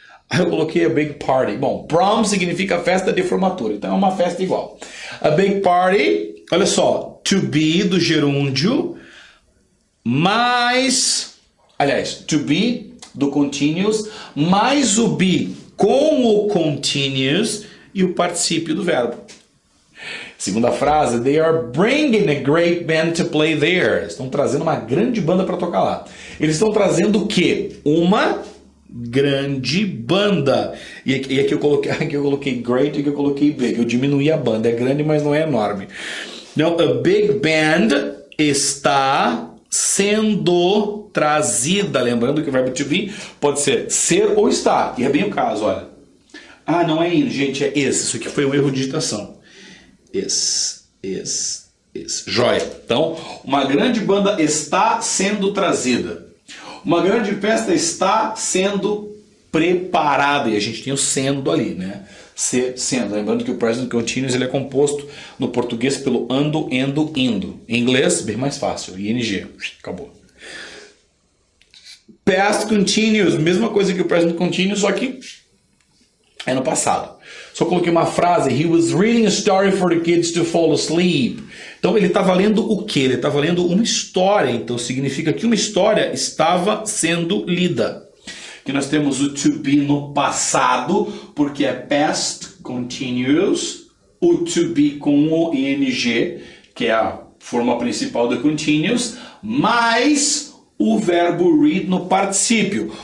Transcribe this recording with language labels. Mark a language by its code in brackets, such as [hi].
[pt] Aí eu coloquei a big party. Bom, prom significa festa de formatura, então é uma festa igual. A big party, olha só, to be do gerúndio, mais, aliás, to be do continuous, mais o be com o continuous e o particípio do verbo. [en] Segunda frase, they are bringing a great band to play there. [pt] Estão trazendo uma grande banda para tocar lá. Eles estão trazendo o quê? Uma grande banda. E aqui eu coloquei great e aqui eu coloquei big. Eu diminuí a banda. É grande, mas não é enorme. Então, a big band está sendo trazida. Lembrando que o verbo to be pode ser ou estar. E é bem o caso, olha. Ah, não é in, gente, é esse. Isso aqui foi um erro de digitação. Esse. Joia. Então, uma grande banda está sendo trazida. Uma grande festa está sendo preparada. E a gente tem o sendo ali, né? Sendo. Lembrando que o present continuous ele é composto no português pelo ando, endo, indo. Em inglês, bem mais fácil. ING. Acabou. Past continuous. Mesma coisa que o present continuous, só que é no passado. Só coloquei uma frase. [en] He was reading a story for the kids to fall asleep. [pt] Então ele estava lendo o quê? Ele estava lendo uma história. Então significa que uma história estava sendo lida. Que nós temos o to be no passado, porque é past continuous. O to be com o ing, que é a forma principal do continuous, mais o verbo read no particípio.